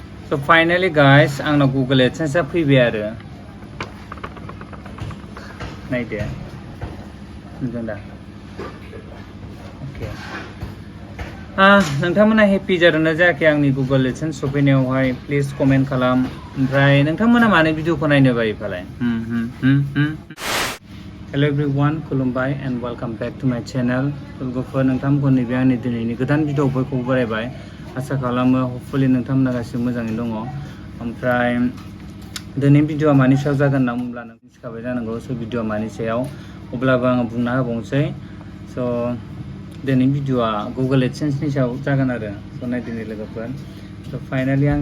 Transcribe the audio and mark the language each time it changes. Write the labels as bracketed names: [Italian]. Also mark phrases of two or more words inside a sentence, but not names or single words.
[English] So finally guys, [Bodo] आंनाव Google AdSense फैबाय आरो नायदो नुदों दा अके नोंथांमोना हेपि जादोंना जायाखै आंनि Google AdSense सफैनायावहाय [English] please comment [Bodo] खालाम ओमफ्राय नोंथांमोना मानो भिडिअखौ नायनो बायो फालाय [English] Hello everyone, [Bodo] खुलुमबाय [English] and welcome back to my channel. [Bodo] लोगोफोर नोंथांमोनखौ नैबे आंनि दिनैनि गोदान भिडिअ बयखौबो बरायबाय आसा खालामो हपफुलि नोंथांमोना गासिबो मोजाङै दङ ओमफ्राय दिनै भिडिअआ मानि सायाव जागोन होनना बुंब्ला नों मिथिखाबाय जानांगौ स' भिडिअआ मानि सायाव अब्लाबो आङो बुंना होबावनोसै स' दिनै भिडिअआ Google AdSense नि सायाव जागोन आरो स' नायदिनै लोगोफोर स' फाइनालि आंनि